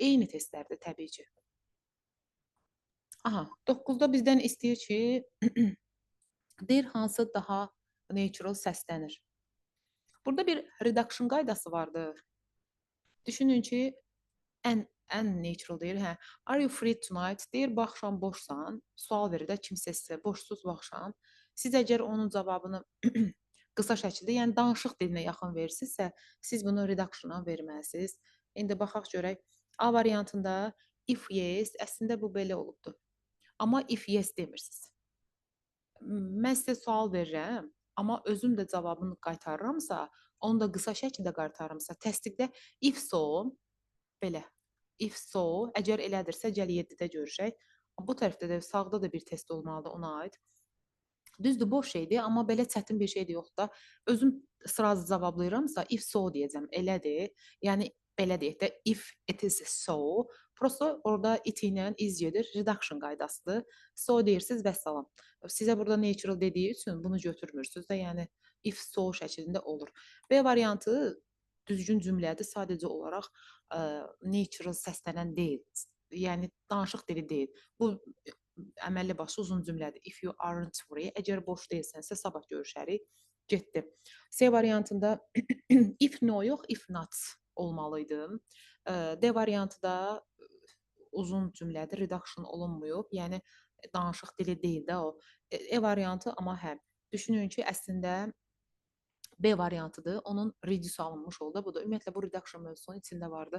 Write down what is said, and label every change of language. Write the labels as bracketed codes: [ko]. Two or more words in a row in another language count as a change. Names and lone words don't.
[az] Eyni testlərdir təbii ki. Aha, 9-da bizdən istəyir ki, deyir hansı daha natural səslənir. Burada bir redaction qaydası vardır. Düşünün ki, ən natural deyir, hə. [en] Are you free tonight? [az] Deyir, bu axşam boşsan. Sual verir də kimsə sizə, boşsuz bu axşam. Siz əgər onun cavabını qısa şəkildə, yəni danışıq dilinə yaxın verirsinizsə, siz bunu redaction-a verməlisiniz. İndi baxaq görək. A variantında [en] if yes, [az] əslində bu belə olubdu. Amma [en] if yes [az] demirsiniz. Mən sizə sual verirəm, amma özüm də cavabını qaytarıramsa, onu da qısa şəkildə qaytarıramsa, təsdiqdə [en] if so, [az] belə. [en] If so, [az] əgər elədirsə, gəl 7-də görüşək. Bu tərəfdə də, sağda da bir test olmalıdır ona aid. Düzdür, boş şeydir, amma belə çətin bir şey də yoxdur da. Özüm sıraz cavablayıramsa, [en] if so [az] deyəcəm, elədir. Yəni, belə deyək də, [en] if it is so, [az] prosto orada it ilə is gedir, reduction qaydasıdır. So deyirsiniz və salam. Sizə burada natural dediyi üçün bunu götürmürsünüz də, yəni [en] if so [az] şəklində olur. B variantı düzgün cümlədir, sadəcə olaraq natural səslənən deyil. Yəni danışıq dili deyil. Bu əməlli başlı uzun cümlədir. [en] If you aren't free, [az] əgər boş deyilsənsə sabah görüşərik. Getdi. C variantında [en] if no [az] yox, [en] if not [az] olmalıydı. D variantında uzun cümlədir, reduction olunmuyub. Yəni danışıq dili deyil də o. E variantı amma hə. Düşünün ki, əslində B variantıdır. Onun reduce alınmış oldu. Bu da ümumiyyətlə bu reduction mövzusunun içində vardı.